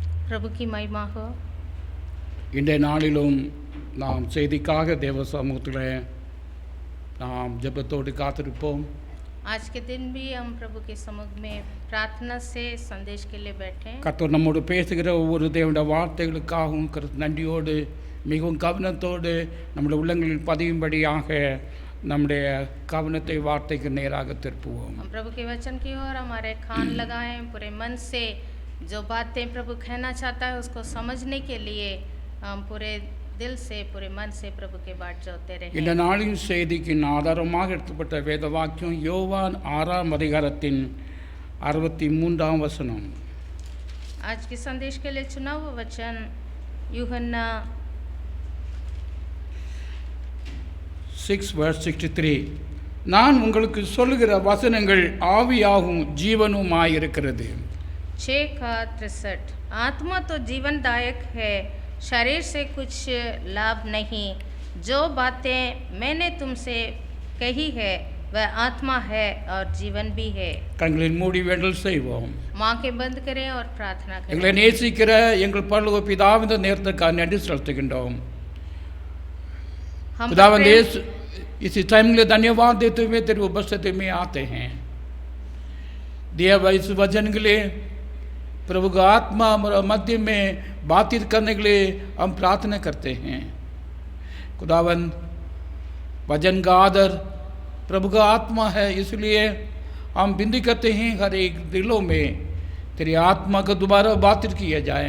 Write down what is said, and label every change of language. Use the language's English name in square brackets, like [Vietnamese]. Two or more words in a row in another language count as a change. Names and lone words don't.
[Hindi] प्रभु की महिमा हो। [Tamil] இன்றைய நாளிலும் நாம் செய்திக்காக தேவ சமூகத்தில் நாம் ஜெபத்தோடு காத்திருப்போம். [Hindi] आज के दिन भी हम प्रभु के सम्मुख में प्रार्थना से संदेश के लिए बैठे हैं। [Tamil] கர்த்தர் நம்மோடு பேசுகிற ஒவ்வொரு தேவனுடைய வார்த்தைகளுக்காகவும் நன்றியோடு மிகவும் கவனத்தோடு நம்முடைய உள்ளங்களில் பதியும்படியாக நம்முடைய கவனத்தை வார்த்தைக்கு நேராக திருப்புவோம். [Hindi] हम प्रभु के वचन की ओर हमारे कान लगाएं, पूरे मन से जो बातें प्रभु कहना चाहता है उसको समझने के लिए हम पूरे दिल से पूरे मन से प्रभु के बाट जोते [Tamil] இந்த [Hindi] रहें। [Tamil] நாளின் செய்திக்கு ஆதாரமாக எடுத்துப்பட்ட வேத வாக்கியம் யோவான் 6ஆம் அதிகாரத்தின் 63ஆம் வசனம். [Hindi] आज के संदेश के लिए चुना हुआ वचन यूहन्ना 6:63. [Tamil] நான் உங்களுக்கு சொல்லுகிற வசனங்கள் ஆவியாகும் ஜீவனுமாயிருக்கிறது. [Hindi] 6:63 आत्मा तो जीवनदायक है, शरीर से कुछ लाभ नहीं। जो बातें मैंने तुमसे कही है वह आत्मा है और जीवन भी है। [Tamil] கண்களில் மூடி வேண்டல் செய்வோம். [Hindi] माँ के बंद करें और प्रार्थना [Tamil] எங்களை [Hindi] करें। [Tamil] நேசிக்கிற எங்கள் பரலோக பிதாவே, இந்த நேரத்துக்காக நன்றி செலுத்துகின்றோம். [Hindi] हम खुदावंद प्रेम- इसी टाइम के लिए धन्यवाद देते हुए तेरी उपस्थिति में आते हैं। दिया हुआ इस वचन के लिए प्रभु का आत्मा हमारे मध्य में बातचीत करने के लिए हम प्रार्थना करते हैं। खुदावंद वचन का आदर प्रभु का आत्मा है, इसलिए हम विनती करते हैं हर एक दिलों में तेरी आत्मा को दोबारा बातचीत किया जाए।